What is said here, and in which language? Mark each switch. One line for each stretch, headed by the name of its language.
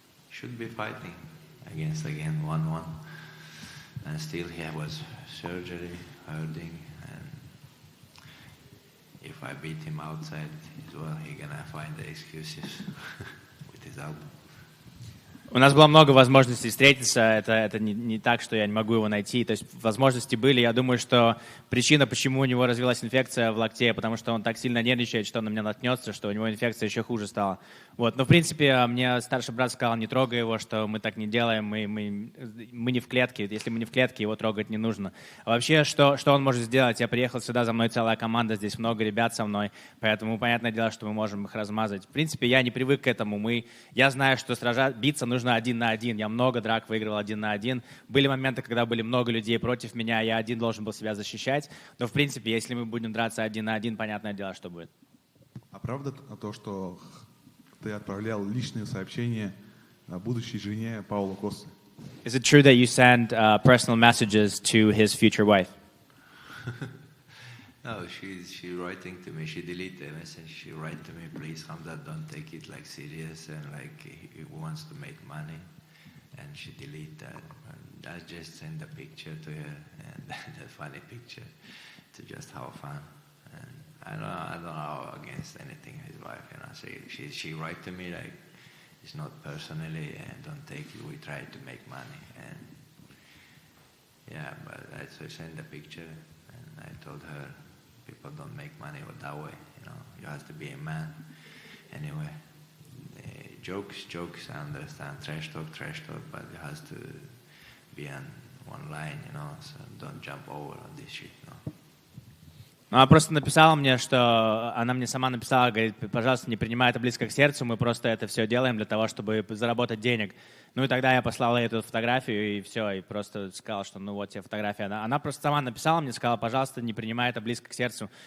English: Should be fighting against again 1-1. And still he was surgery, hurting. And if I beat him outside as well, he's gonna find the excuses with his elbow.
Russian: У нас было много возможностей встретиться, это не так, что я не могу его найти, то есть возможности были. Я думаю, что причина, почему у него развилась инфекция в локте, потому что он так сильно нервничает, что он на меня наткнется, что у него инфекция еще хуже стала. Вот. Но в принципе мне старший брат сказал, не трогай его, что мы так не делаем, мы не в клетке, если мы не в клетке, его трогать не нужно. А вообще, что он может сделать? Я приехал сюда, за мной целая команда, здесь много ребят со мной, поэтому понятное дело, что мы можем их размазать. В принципе, я не привык к этому, я знаю, что биться нужно 1 на 1. Я много драк выигрывал 1 на 1. Были моменты, когда были много людей против меня, я один должен был себя защищать. Но, в принципе, если мы будем драться 1 на 1, понятное дело, что будет. А правда то, что ты отправлял личные сообщения будущей жене Пауло Косты?
English: Is it true that you send personal messages to his future wife? No, she's writing to me. She deleted the message. She write to me, please, Khamzat, don't take it like serious and like he wants to make money. And she delete that. And I just send a picture to her and that funny picture to just have fun. And I don't know against anything his wife. She write to me like it's not personally and don't take it. We try to make money and yeah, but I send a picture and I told her. People don't make money that way, you have to be a man. Anyway, jokes, I understand, trash talk, but it has to be on one line, so don't jump over on this shit,
Russian: Она просто написала мне, она мне сама написала, говорит, пожалуйста, не принимай это близко к сердцу, мы просто это все делаем для того, чтобы заработать денег. Ну и тогда я послал ей эту фотографию и все, и просто сказал, что ну вот тебе фотография. Она просто сама написала мне, сказала, пожалуйста, не принимай это близко к сердцу.